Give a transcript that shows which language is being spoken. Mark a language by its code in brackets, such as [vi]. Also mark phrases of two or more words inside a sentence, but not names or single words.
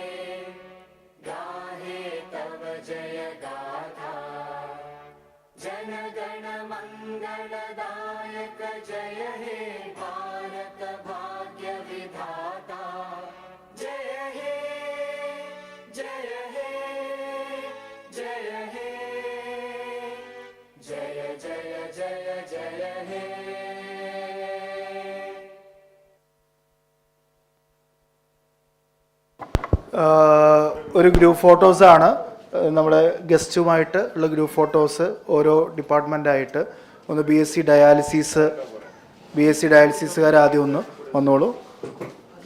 [bn] গাহে তব জয় গাথা জন গণ মঙ্গলদায়ক জয় হে ভারত ভাগ্য বিধাতা জয় হে জয় হে জয় হে জয় জয় জয় জয় হে [ml] ഒരു [en] group photos [ml] നമ്മുടെ ഗസ്റ്റുമായിട്ട് ഉള്ള [en] group photos [ml] ഓരോ ഡിപ്പാർട്ട്മെൻറ്റായിട്ട് ഒന്ന് [en] B Sc dialysis [ml] ആദ്യം ഒന്ന് വന്നോളൂ.